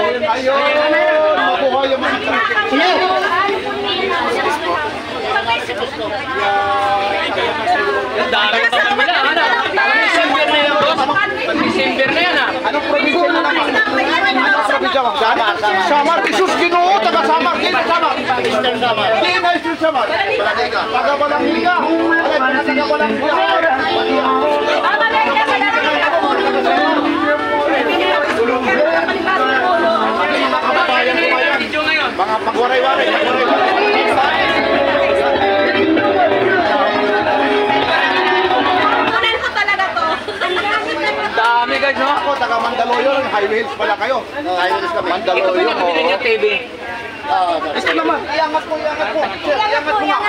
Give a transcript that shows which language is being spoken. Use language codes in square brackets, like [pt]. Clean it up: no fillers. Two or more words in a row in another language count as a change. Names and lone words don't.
[tl] Ayun. Mabuhay yung mga. Ang dami pa kami na. Ano? December na yan, boss. December na yan, ha? Anong probinsya na naman? Anong probinsya mo? Samar. Samar. [ceb] Isus Ginoo. [tl] Taga Samar. Dito Samar. Eastern Samar. Dito na Eastern Samar. Taga Balanghiga. Taga Balanghiga. Nagwaray-waray. Kunin ko talaga to. Dami guys, no? Ako, taga Mandaluyong. [en] High wheels [tl] pala kayo. [en] High wheels [tl] kami. Mandaluyong. Pinili niya TV. Ito naman. Iangat mo. Sir, iangat mo nga.